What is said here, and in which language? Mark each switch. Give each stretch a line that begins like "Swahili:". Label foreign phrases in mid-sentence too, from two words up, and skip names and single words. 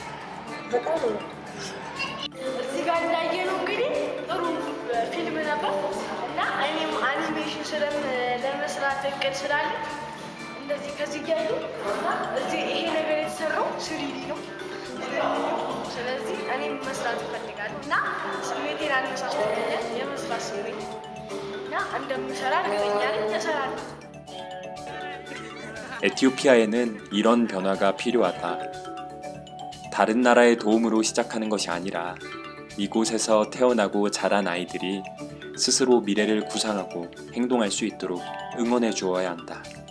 Amharic: እዚህ ጋር እንዳየነው እንግዲህ ጥሩ ፊልም ነበር እና እኔም አኒሜሽን ለመስራት እቅድ ስላለ እንደዚህ ከዚህ እያዩ እና እዚህ ይሄ ነገር የተሰራው ስሪዲ ነው። ስለዚህ እኔም መስራት እፈልጋለሁ እና ስሜቴን አነሳስቶኛል የመስራት ስሜት እና እንደምሰራ እርግጠኛ ነኝ። እሰራለሁ።
Korean: 에티오피아에는 이런 변화가 필요하다. 다른 나라의 도움으로 시작하는 것이 아니라 이곳에서 태어나고 자란 아이들이 스스로 미래를 구상하고 행동할 수 있도록 응원해 주어야 한다.